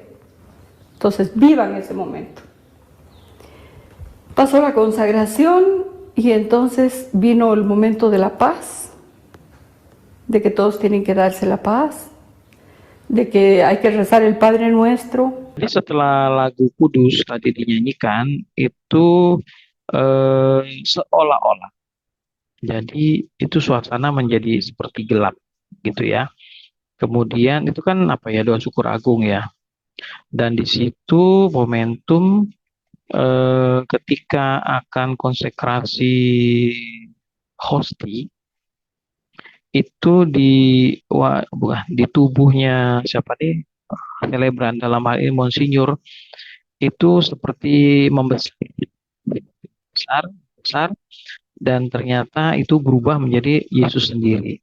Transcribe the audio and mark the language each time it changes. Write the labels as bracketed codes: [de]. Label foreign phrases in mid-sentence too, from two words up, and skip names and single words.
[es] Entonces vivan ese momento. Pasó la consagración y entonces vino el momento de la paz, de que todos tienen que darse la paz, de que hay que rezar el Padre Nuestro. [id] Jadi setelah lagu Kudus tadi dinyanyikan, itu seolah-olah. Jadi itu suasana menjadi seperti gelap gitu ya. Kemudian itu kan apa ya, doa syukur agung ya. Dan di situ momentum ketika akan konsekrasi hosti itu bukan, di tubuhnya siapa nih, selebran dalam hal ini Monsinyur, itu seperti membesar besar besar, dan ternyata itu berubah menjadi Yesus sendiri.